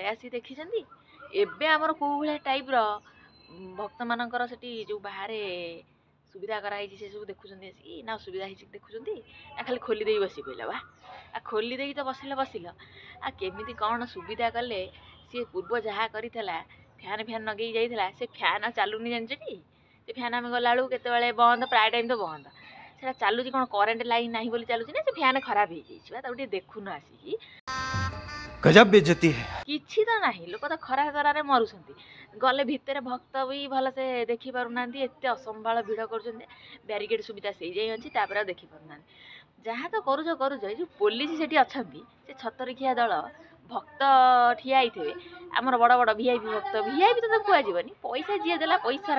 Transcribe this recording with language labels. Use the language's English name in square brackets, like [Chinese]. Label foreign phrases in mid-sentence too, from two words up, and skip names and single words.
[Odia] ଆସି ଦେଖିଛନ୍ତି ଏବେ ଆମର କେଉଁ ଭଳିଆ ଟାଇପ୍ର ଭକ୍ତମାନଙ୍କର ସେଠି ଯେଉଁ ବାହାରେ ସୁବିଧା କରାହେଇଛି ସେ ସବୁ ଦେଖୁଛନ୍ତି ଆସିକି ନା ଅସୁବିଧା ହେଇଛି ଦେଖୁଛନ୍ତି ନା ଖାଲି ଖୋଲି ଦେଇ ବସି ପଇଲା ବା ଆଉ ଖୋଲି ଦେଇକି ତ ବସିଲ ଆଉ କେମିତି କ'ଣ ସୁବିଧା କଲେ ସିଏ ପୂର୍ବ ଯାହା କରିଥିଲା ଫ୍ୟାନ୍ ଲଗେଇ ଯାଇଥିଲା ସେ ଫ୍ୟାନ୍ ଚାଲୁନି ଜାଣିଛଟି ସେ ଫ୍ୟାନ୍ ଆମେ ଗଲାବେଳକୁ କେତେବେଳେ ବନ୍ଦ ପ୍ରାୟ ଟାଇମ୍ ତ ବନ୍ଦ ସେଟା ଚାଲୁଛି କ'ଣ କରେଣ୍ଟ ଲାଇନ୍ ନାହିଁ ବୋଲି ଚାଲୁଛି ନା ସେ ଫ୍ୟାନ୍ ଖରାପ ହେଇଯାଇଛି ବା ତାକୁ ଟିକେ ଦେଖୁନ ଆସିକି [Hindi] गजब बेइज्जती है [Odia] କିଛି ତ ନାହିଁ ଲୋକ ତ ଖରା ତରାରେ ମରୁଛନ୍ତି ଗଲେ ଭିତରେ ଭକ୍ତ ବି ଭଲସେ ଦେଖିପାରୁନାହାନ୍ତି ଏତେ ଅସମ୍ଭାଳ ଭିଡ଼ କରୁଛନ୍ତି ବ୍ୟାରିକେଡ୍ ସୁବିଧା ସେଇ ଯାଇ ଅଛି ତାପରେ ଆଉ ଦେଖିପାରୁନାହାନ୍ତି ଯାହା ତ କରୁଛ ଏଇ ଯେଉଁ ପୋଲିସ ସେଠି ଅଛନ୍ତି ସେ ଛତରଖିଆ ଦଳ ଭକ୍ତ ଠିଆ ହେଇଥିବେ ଆମର ବଡ଼ ବଡ଼ ଭିଆଇପି ଭକ୍ତ ଭିଆଇପି ତ ତାକୁ କୁହାଯିବନି ପଇସା ଯିଏ ଦେଲା ପଇସାର